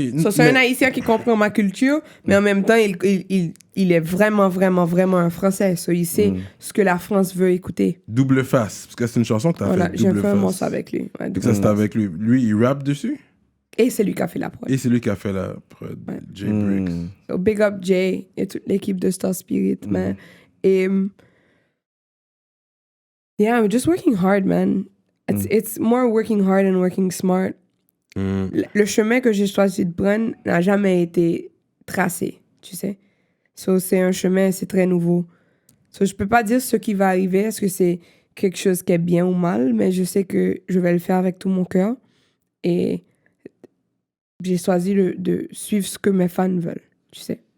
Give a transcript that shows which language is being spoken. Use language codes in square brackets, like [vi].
[fr] C'est un Haïtien qui comprend ma culture, mais en même temps, il est vraiment, vraiment, vraiment un Français. So, il sait ce que la France veut écouter. Double face, parce que c'est une chanson que t'as Voilà, fait j'ai double fait un face. morceau avec lui. Ouais, Donc ça, c'était avec lui. Lui, il rappe dessus? Et c'est lui qui a fait la prod. Et c'est lui qui a fait la prod. Ouais. Jay Briggs. So, big up Jay et toute l'équipe de Star Spirit, man. [en] Et yeah, I'm just working hard, man. It's more working hard and working smart. [fr] Le chemin que j'ai choisi de prendre n'a jamais été tracé, tu sais. So, c'est un chemin, c'est très nouveau. So, je peux pas dire ce qui va arriver, est-ce que c'est quelque chose qui est bien ou mal, mais je sais que je vais le faire avec tout mon cœur. Et j'ai choisi de suivre ce que mes fans veulent, tu sais.